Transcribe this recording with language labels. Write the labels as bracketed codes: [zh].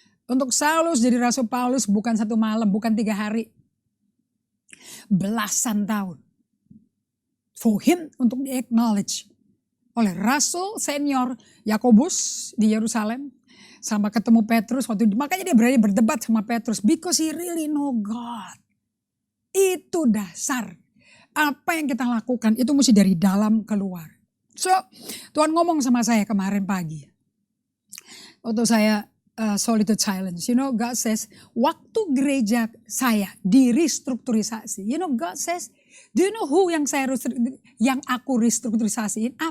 [id] Untuk Saulus jadi Rasul Paulus bukan 1 malam, bukan 3 hari. Belasan tahun. [en] For him [id] untuk di-acknowledge oleh Rasul senior Yakobus di Yerusalem. Sama ketemu Petrus waktu itu. Makanya dia berani berdebat sama Petrus. [en] Because he really know God. [id] Itu dasar. Apa yang kita lakukan itu mesti dari dalam keluar. So, Tuhan ngomong sama saya kemarin pagi. Waktu saya solitude silence. [en] You know, God says, [id] waktu gereja saya direstrukturisasi. [en] You know, God says, do you know who [id] yang aku restrukturisasiin?